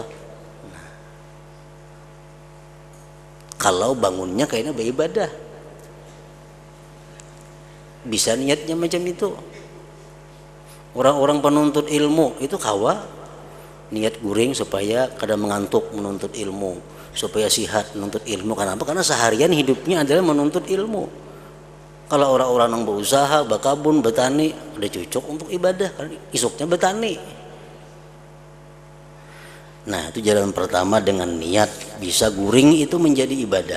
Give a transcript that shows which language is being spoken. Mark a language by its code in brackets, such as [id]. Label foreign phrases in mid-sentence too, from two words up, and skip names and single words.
[id] Nah, kalau bangunnya kayaknya beribadah, bisa niatnya macam itu. [bjn] Orang-orang penuntut ilmu itu kawa niat guring supaya kada mengantuk menuntut ilmu, supaya sihat menuntut ilmu. [id] Kenapa? Karena seharian hidupnya adalah menuntut ilmu. Kalau orang-orang yang berusaha, berkebun, bertani, udah cocok untuk ibadah karena isuknya bertani. Nah, itu jalan pertama dengan niat bisa guring itu menjadi ibadah.